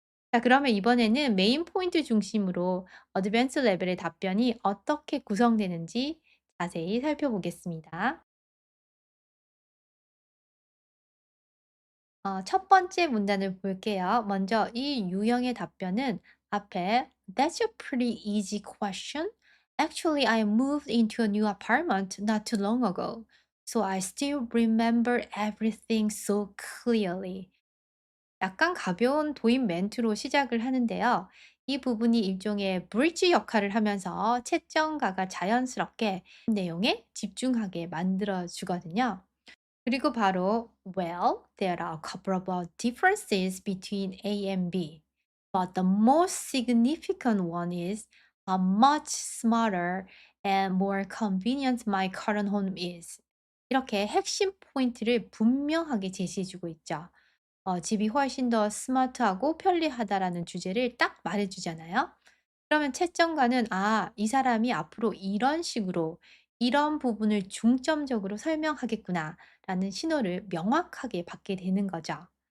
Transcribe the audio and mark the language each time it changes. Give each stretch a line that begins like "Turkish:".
Korean: 자, 그러면 이번에는 메인 포인트 중심으로 어드밴스 레벨의 답변이 어떻게 구성되는지 자세히 살펴보겠습니다. 첫 번째 문단을 볼게요. 먼저 이 유형의 답변은 앞에
English: That's a pretty easy question. Actually, I moved into a new apartment not too long ago, so I still remember everything so clearly.
Korean: 약간 가벼운 도입 멘트로 시작을 하는데요. 이 부분이 일종의 브릿지 역할을 하면서 채점가가 자연스럽게 내용에 집중하게 만들어 주거든요. 그리고 바로
English: Well, there are a couple of differences between A and B, but the most significant one is how much smarter and more convenient my current home is.
Korean: 이렇게 핵심 포인트를 분명하게 제시해 주고 있죠. 집이 훨씬 더 스마트하고 편리하다라는 주제를 딱 말해 주잖아요. 그러면 채점가는 '아 이 사람이 앞으로 이런 식으로 이런 부분을 중점적으로 설명하겠구나.'라는 신호를 명확하게 받게 되는 거죠.